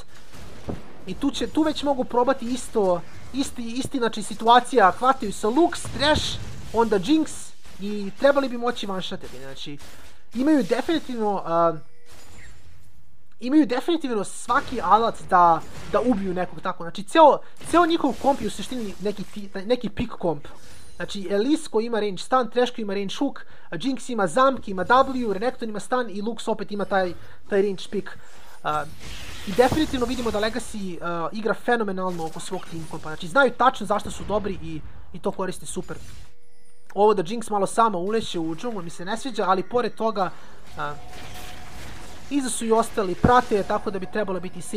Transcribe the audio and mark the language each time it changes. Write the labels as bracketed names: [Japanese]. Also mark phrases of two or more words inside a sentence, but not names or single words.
[Serbian] I tu već mogu probati isti znači situacija, hvataju sa Lux, Trash, onda Jinx i trebali bi moći one-shotati, znači imaju definitivno svaki alat da ubiju nekog tako, znači ceo njihov komp je u suštini neki pick komp. Znači Elise koji ima range stun, Trash koji ima range hook, Jinx ima zamk, ima W, Renekton ima stun i Lux opet ima taj range pick. I definitivno vidimo da Legacy igra fenomenalno oko svog team kompa, znači znaju tačno zašto su dobri i to koriste super. Ovo da Jinx malo sama uleće u džunglu mi se ne sviđa, ali pored toga iza su i ostali, prate, tako da bi trebalo biti safe.